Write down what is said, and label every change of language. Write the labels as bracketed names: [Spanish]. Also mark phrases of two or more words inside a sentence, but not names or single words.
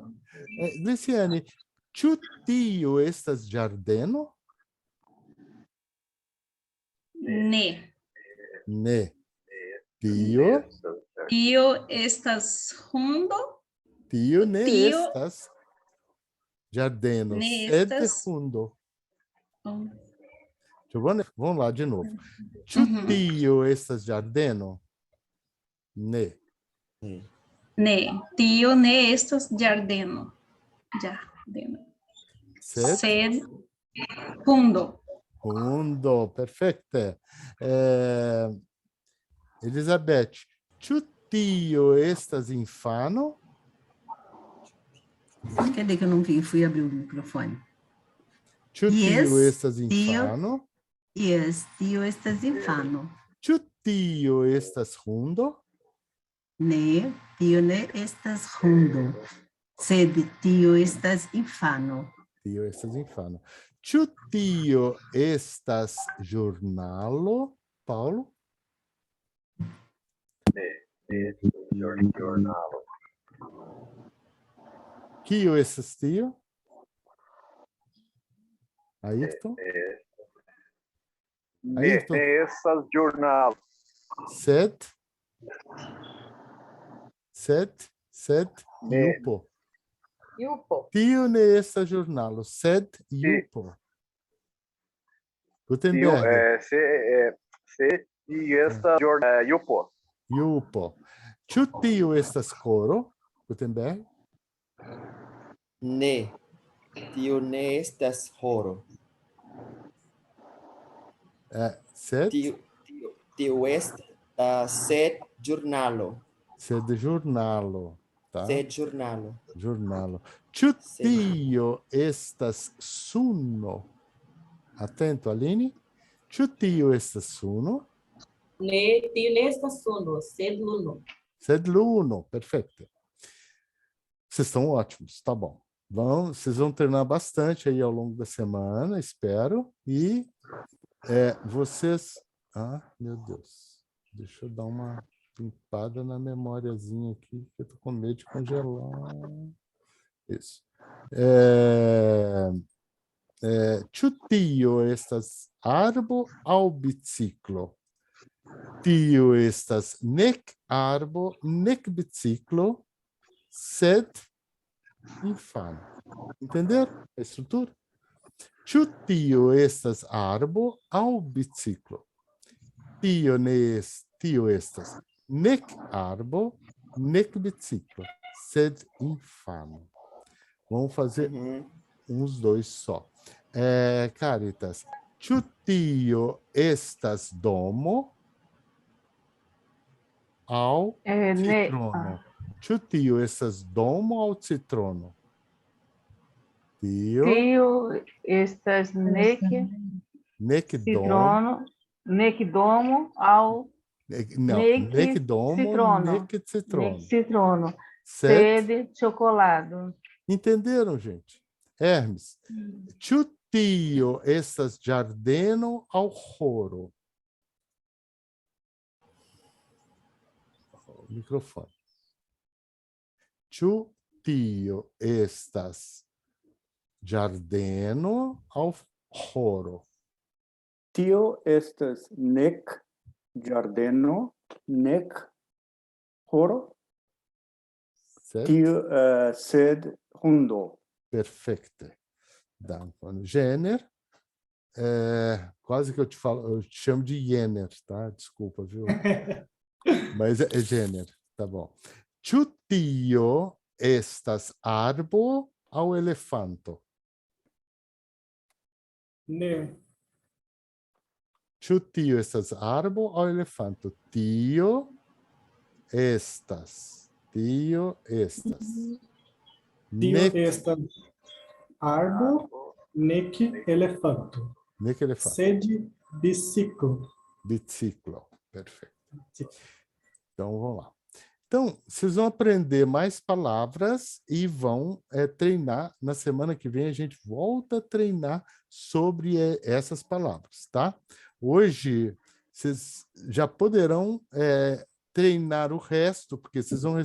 [Esperanto] Gliciani, ĉu tio estas ĝardeno? Ne. Ne. Tio? Tio estas hundo? Tio ne Tio estas ĝardeno, ne sed estas- hundo. Oh. [Portuguese] Vamos lá de novo. [Esperanto] Ĉu tio estas ĝardeno? Ne. Ne, tio ne estas ĝardeno. Ĝardeno. Sed hundo. Hundo, perfekte. Elizabeth, ĉu tio estas infano? [Portuguese] Cadê que eu não vi? Fui abrir o microfone. [Esperanto] Ĉu Yes, tio estas tio. infano? Yes, tio estas infano. Ĉu tio estas hundo? Ne, tio ne estas hundo. Sed tio estas infano. Tio estas infano. Ĉu tio estas ĵurnalo, Paulo? Jornalo. Kio estas tio? Ayrton? Ayrton? Essas jornal. Sed Ne. Jupo. Jupo. Tio ne estas ĵurnalo, sed Jupo. Gutenberg. Se e esta jornal. Yupo. Jupo. Ĉu tio estas koro? Gutenberg. Ne. Tio ne estas horo. Sed? Tio estas sed ĵurnalo. Sed ĵurnalo. Tá? Sed ĵurnalo. Ĵurnalo. Ĉu tio estas suno? Atento, Aline. Ĉu tio estas suno? Ne, tio ne estas suno, sed luno. Sed luno, perfeito. [Portuguese] Vocês estão ótimos, tá bom. Vocês vão treinar bastante aí ao longo da semana, espero. E vocês... Ah, meu Deus. Deixa eu dar uma limpada na memóriazinha aqui, que eu tô com medo de congelar. Isso. [Esperanto] Ĉu tio estas arbo aŭ biciklo? Tio estas nek arbo, nek biciclo, sed infano. [Portuguese] Entenderam a estrutura? [Esperanto] Ĉu tio estas arbo aŭ biciklo? Tio estas nek arbo, nek biciclo, sed infano. [Portuguese] Vamos fazer uns dois só. [Esperanto] Caritas, ĉu tio estas domo aŭ citrono? Ĉu tio estas domo aŭ citrono? Tio estas nek citrono, nek domo ao nek domo, citrono. nek citrono. Nek citrono. [Portuguese] Certo? [Esperanto] Sed chocolado. [Portuguese] Entenderam, gente? [Esperanto] Hermes, ĉu tio estas ĝardeno aŭ ĥoro? Microfone. Ĉu tio estas ĝardeno aŭ ĥoro? Tio estas nek ĝardeno, nek ĥoro. Tio, sed hundo. Perfeito. Dankon. [Portuguese] Gêner, quase que eu te falo, eu te chamo de Jenner, tá? Desculpa, viu? Mas é gêner, tá bom. [Esperanto] Ĉu tio estas arbo aŭ elefanto? Ne. Ĉu tio estas arbo aŭ elefanto? Tio estas. Tio estas. Tio estas arbo, nek elefanto. Nek elefanto. Sed biciclo. Biciclo, [Portuguese] perfeito. Então, vamos lá. Então, vocês vão aprender mais palavras e vão treinar. Na semana que vem, a gente volta a treinar sobre essas palavras, tá? Hoje, vocês já poderão treinar o resto, porque vocês vão